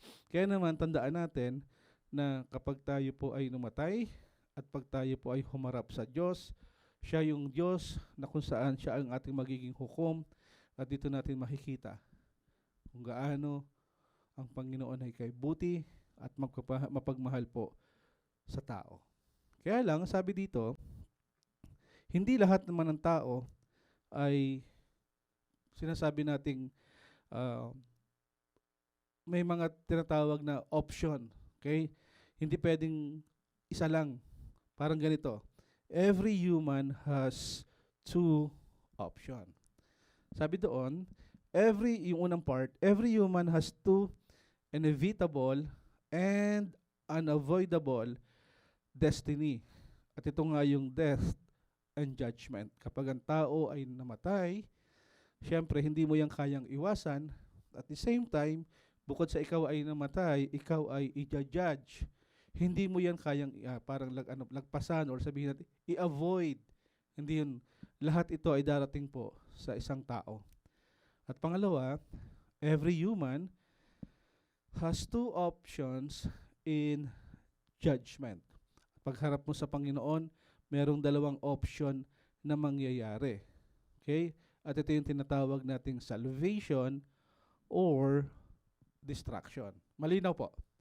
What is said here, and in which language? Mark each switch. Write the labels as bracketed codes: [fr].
[tl] Kaya naman, tandaan natin na kapag tayo po ay namatay at pag tayo po ay humarap sa Diyos, siya yung Diyos na kung saan siya ang ating magiging hukom at dito natin makikita kung gaano ang Panginoon ay kay buti at mapagmahal po sa tao. Kaya lang, sabi dito, hindi lahat naman ng tao ay sinasabi nating may mga tinatawag na option. Okay? Hindi pwedeng isa lang. Parang ganito. [en] Every human has two option. [tl] Sabi doon, yung unang [en] part, every human has two inevitable and unavoidable destiny. [tl] At ito nga yung [en] death and judgment. [tl] Kapag ang tao ay namatay, syempre hindi mo yan kayang iwasan. [en] At the same time, [tl] bukod sa ikaw ay namatay, ikaw ay i-judge. Hindi mo yan kayang parang lagpasan or sabihin natin, i-avoid. Hindi yun. Lahat ito ay darating po sa isang tao. At pangalawa, [en] every human has two options in judgment. [tl] Pagharap mo sa Panginoon, merong dalawang option na mangyayari. Okay? At ito yung tinatawag nating [en] salvation or destruction. [tl] Malinaw po.